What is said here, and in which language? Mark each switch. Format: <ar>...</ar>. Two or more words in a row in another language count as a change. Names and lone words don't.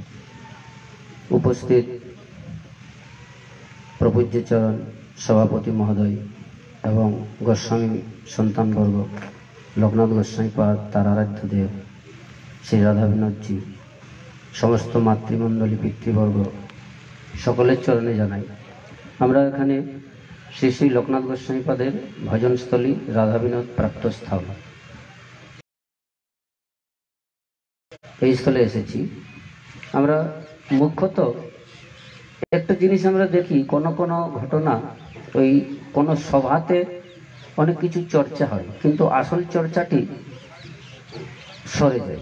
<bn>উপস্থিত প্রপূজ্য চরণ সভাপতি মহোদয় এবং গোস্বামী সন্তানবর্গ, লোকনাথ গোস্বামী পাদ, তার আরাধ্য দেব শ্রী রাধা বিনোদ জী, সমস্ত মাতৃমণ্ডলী পিতৃবর্গ সকলের চরণে জানাই আমরা এখানে শ্রী শ্রী লোকনাথ গোস্বামী পাদের ভজনস্থলী রাধা বিনোদ প্রাপ্ত স্থান এই স্থলে এসেছি। আমরা মুখ্যত একটা জিনিস আমরা দেখি, কোনো কোনো ঘটনা ওই কোনো সভাতে অনেক কিছু চর্চা হয়, কিন্তু আসল চর্চাটি সরে যায়।</bn>